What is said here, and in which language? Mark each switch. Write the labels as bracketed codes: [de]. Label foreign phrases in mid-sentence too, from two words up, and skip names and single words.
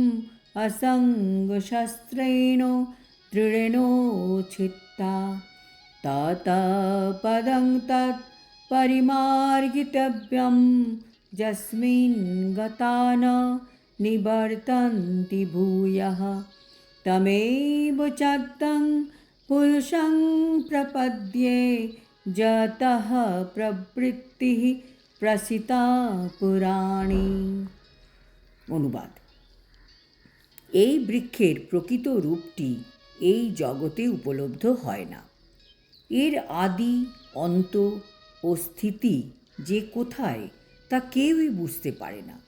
[sa] অসঙ্গশস্ত্রেণ দৃঢ়েণোচ্ছিত্তা ততঃ পদং তৎ পরিমার্গিতব্যং যস্মিन् গতা ন নিবর্তন্তি ভূয়ঃ তমেব চাদ্যং পুরুষং প্রপদ্যে যতঃ প্রবৃত্তিঃ প্রসিতা পুরাণে। [bn] অনুবাদ: এই বৃক্ষের প্রকৃত রূপটি এই জগতে উপলব্ধ হয় না। এর আদি, অন্ত ও স্থিতি যে কোথায় তা কেউই বুঝতে পারে না।